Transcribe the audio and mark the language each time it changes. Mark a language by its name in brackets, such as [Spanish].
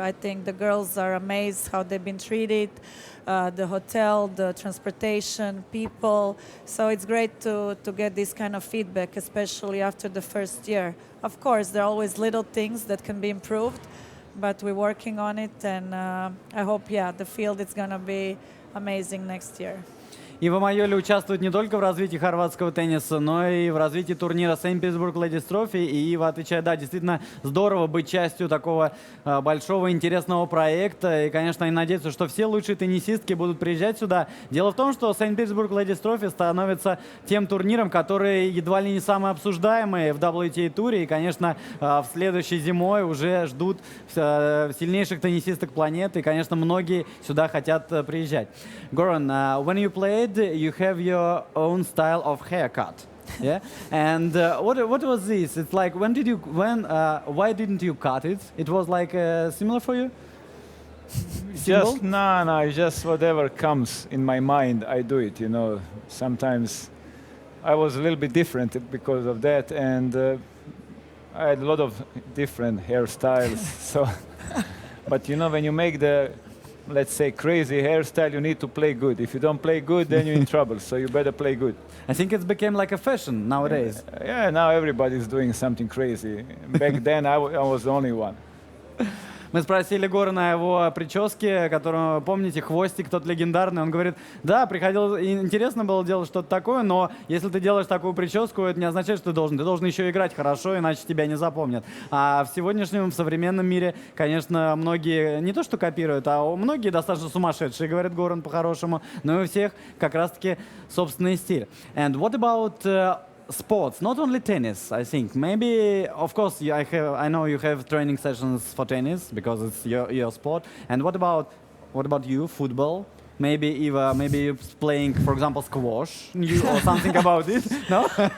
[English] I think the girls are amazed how they've been treated, the hotel, the transportation, people. So it's great to get this kind of feedback, especially after the first year. Of course, there are always little things that can be improved, but we're working on it, and I hope, the field is going to be amazing next year. [Russian] Ива Майоли участвует не только в развитии хорватского тенниса, но и в развитии турнира St.Petersburg Ladies Trophy. И Ива отвечает, да, действительно здорово быть частью такого большого интересного проекта. И, конечно, они надеются, что все лучшие теннисистки будут приезжать сюда. Дело в том, что St.Petersburg Ladies Trophy становится тем турниром, который едва ли не самый обсуждаемый в WTA-туре. И, конечно, в следующей зимой уже ждут сильнейших теннисисток планеты. И, конечно, многие сюда хотят приезжать. [English] Goran, when you played, you have your own style of haircut. Yeah, and what was this? It's like why didn't you cut it? It was like similar for you. Just no, just whatever comes in my mind, I do it. You know, sometimes I was a little bit different because of that, and I had a lot of different hairstyles. So, but you know, when you make the, let's say, crazy hairstyle, you need to play good. If you don't play good, then you're in trouble. So you better play good. I think it's became like a fashion nowadays. Yeah, now everybody's doing something crazy. Back then, I was the only one. [Russian] Мы спросили Горана о его прическе, которую, помните, хвостик тот легендарный. Он говорит, да, приходил, интересно было делать что-то такое, но если ты делаешь такую прическу, это не означает, что ты должен еще играть хорошо, иначе тебя не запомнят. А в сегодняшнем, в современном мире, конечно, многие не то что копируют, а многие достаточно сумасшедшие, говорит Горан по-хорошему, но и у всех как раз-таки собственный стиль. [English] And what about sports, not only tennis, I think. Maybe, of course, I know you have training sessions for tennis because it's your sport. And what about you, football? Maybe Eva, maybe you're playing, for example, squash or something about it, no?